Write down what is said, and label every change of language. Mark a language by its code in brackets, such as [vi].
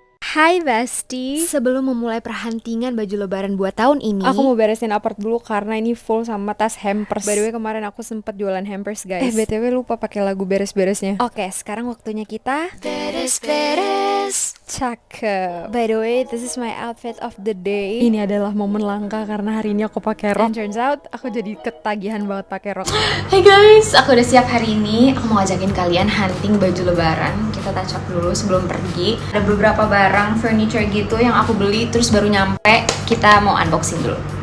[id] Hai bestie. Sebelum memulai perhuntingan baju lebaran buat tahun ini, Aku mau beresin apart dulu karena ini full sama tas hampers. By the way, kemarin aku sempet jualan hampers, guys. BTW lupa pakai lagu beres-beresnya. Oke, sekarang waktunya kita Beres-beres. Cakep. [en] By the way, this is my outfit of the day. [id] Ini adalah momen langka karena hari ini aku pakai rok. And turns out aku jadi ketagihan banget pakai rok. Hey guys, aku udah siap hari ini. Aku mau ngajakin kalian hunting baju lebaran. Kita touch up dulu sebelum pergi. Ada beberapa barang furniture gitu yang aku beli terus baru nyampe. Kita mau unboxing dulu.